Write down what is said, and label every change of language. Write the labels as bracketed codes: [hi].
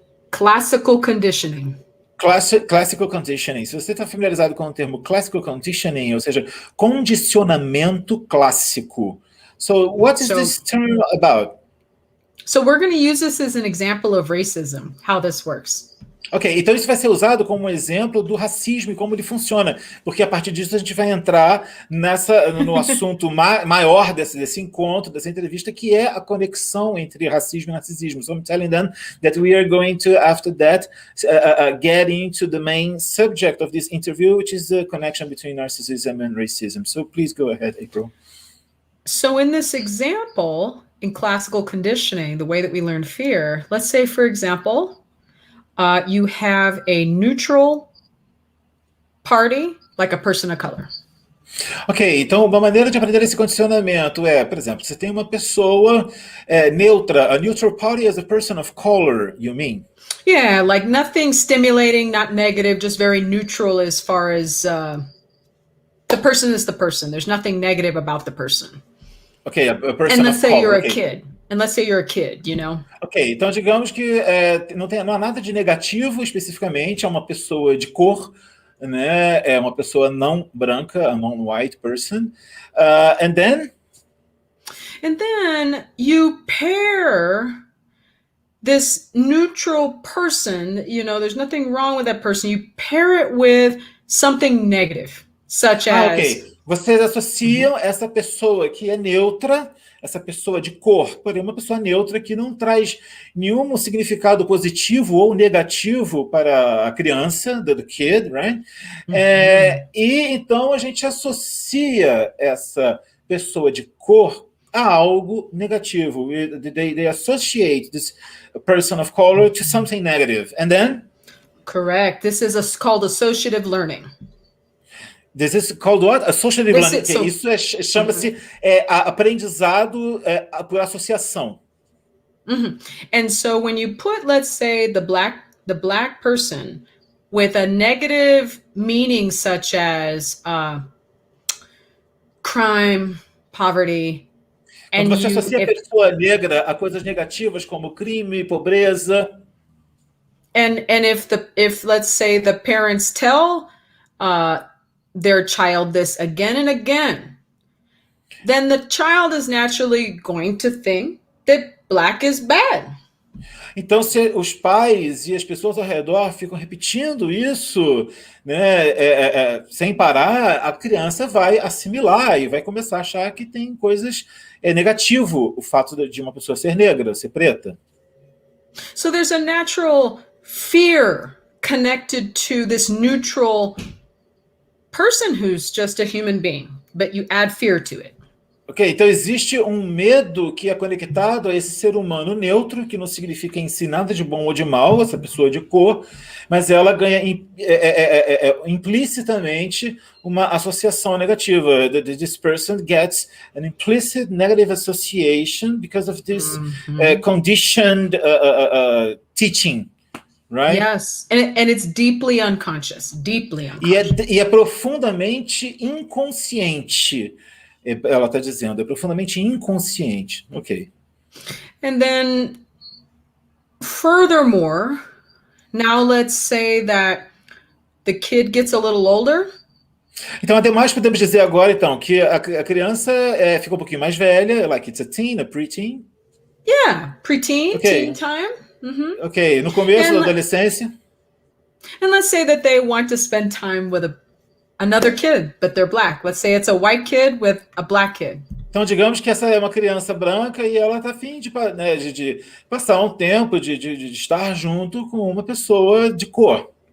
[en] Classical conditioning. Classical conditioning. [pt] Se você está familiarizado com o termo classical conditioning, ou seja, condicionamento clássico. [en] So what is this term about? So we're going to use this as an example of racism, how this works. [pt] Ok, então isso vai ser usado como exemplo do racismo e como ele funciona, porque a partir disso a gente vai entrar no assunto maior desse encontro, dessa entrevista, que é a conexão entre racismo e narcisismo. [en] So I'm telling them that we are going to, after that, get into the main subject of this interview, which is the connection between narcissism and racism. So please go ahead, April. So in this example, in classical conditioning, the way that we learn fear, let's say, for example, you have a neutral party, like a person of color. Ok, então uma maneira de aprender esse condicionamento é, por exemplo, você tem uma pessoa neutra, a neutral party as a person of color, you mean? Yeah, like nothing stimulating, not negative, just very neutral as far as the person is the person. There's nothing negative about the person. Ok, a person and let's of say color, you're okay. a kid. And let's say you're a kid, you know? [pt] Ok, então digamos que não há nada de negativo especificamente, é uma pessoa de cor, né? É uma pessoa não branca, [en] a non-white person. And then you pair this neutral person, you know, there's nothing wrong with that person. You pair it with something negative, such as... [pt] Ok, vocês associam essa pessoa que é neutra, essa pessoa de cor, porém uma pessoa neutra que não traz nenhum significado positivo ou negativo para a criança, [en] the kid, right? [pt] E então a gente associa essa pessoa de cor a algo negativo. [en] They associate this person of color to something negative. And then? Correct. This is called associative learning. This is called what? Associative learning. [pt] Isso chama-se aprendizado por associação. [en] And so when you put, let's say, the black person with a negative meaning such as crime, poverty, [pt] and quando você associa a pessoa negra a coisas negativas como crime, pobreza. [en] And if let's say the parents tell their child this again and again, then the child is naturally going to think that black is bad. [pt] Então, se os pais e as pessoas ao redor ficam repetindo isso, né, sem parar, a criança vai assimilar e vai começar a achar que tem coisas negativo o fato de uma pessoa ser negra, ser preta. [en] So there's a natural fear connected to this neutral person who's just a human being, but you add fear to it. [pt] Ok, então existe um medo que é conectado a esse ser humano neutro, que não significa em si nada de bom ou de mal, essa pessoa de cor, mas ela ganha implicitamente uma associação negativa. [en] This person gets an implicit negative association because of this conditioned teaching. Right? Yes, and it's deeply unconscious, deeply unconscious. [pt] E é profundamente inconsciente. Ela está dizendo, é profundamente inconsciente. [en] Ok. And then, furthermore, now let's say that the kid gets a little older. [pt] Então, ademais, podemos dizer agora, então, que a criança ficou um pouquinho mais velha, [en] like it's a teen, a preteen. Yeah, preteen, teen time. [pt] Ok, no começo da adolescência. [en] And let's say that they want to spend time with another kid, but they're black. Let's say it's a white kid with a black kid. [pt] Então, digamos que essa é uma criança branca e ela está a fim de passar um tempo, de estar junto com uma pessoa de cor.